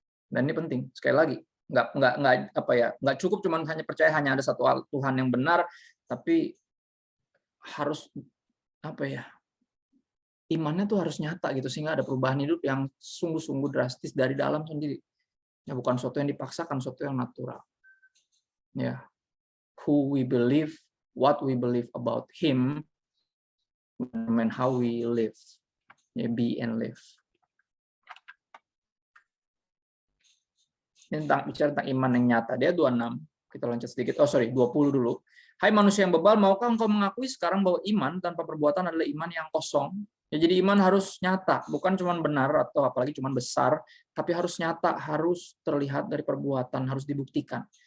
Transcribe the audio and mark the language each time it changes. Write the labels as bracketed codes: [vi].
[id] Dan ini penting. Sekali lagi, nggak cukup cuman hanya percaya hanya ada satu Tuhan yang benar, tapi harus imannya tuh harus nyata gitu, sehingga ada perubahan hidup yang sungguh-sungguh drastis dari dalam sendiri. Ya bukan sesuatu yang dipaksakan, sesuatu yang natural. [en] Ya, who we believe, what we believe about Him, and how we live, ya, be and live. [id] Ini bicara tentang iman yang nyata. Dia 26. Kita loncat sedikit. 20 dulu. Hai manusia yang bebal, maukah engkau mengakui sekarang bahwa iman tanpa perbuatan adalah iman yang kosong? Ya, jadi iman harus nyata, bukan cuma benar atau apalagi cuma besar, tapi harus nyata, harus terlihat dari perbuatan, harus dibuktikan.